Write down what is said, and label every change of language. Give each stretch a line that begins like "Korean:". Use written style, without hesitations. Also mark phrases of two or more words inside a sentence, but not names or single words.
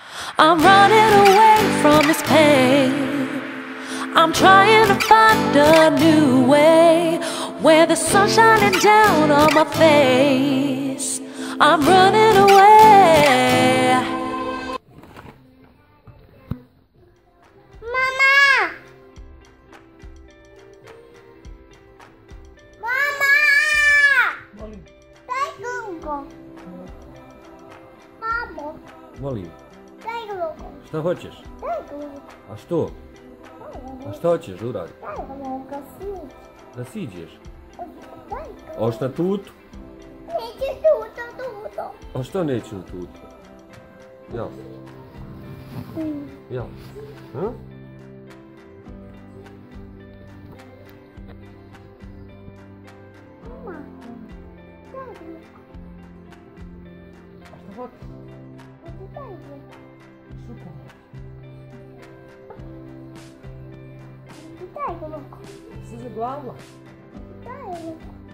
English: I'm running away from this pain. I'm trying to find a new way where the sun's shining down on my face. I'm running away.
Serbian: Mama! Mama!
Russian: Дай руку. Мама,
Serbian: Molim,
Russian: дай руку.
Serbian: šta hoćeš?
Russian: Дай руку.
Serbian: A što? A šta hoćeš uraditi?
Russian: Дай руку. Сидь.
Serbian: Da siđeš?
Russian: Дай руку.
Serbian: Oš na tutu?
Russian: Иди тут.
Serbian: A što neću na tutu? Ja. Ja. Ha?
Russian: Мама, дай руку.
Serbian: A šta hoćeš?
Russian: Дай руку. Дай руку.
Serbian: Si zaglavila?
Russian: Дай руку.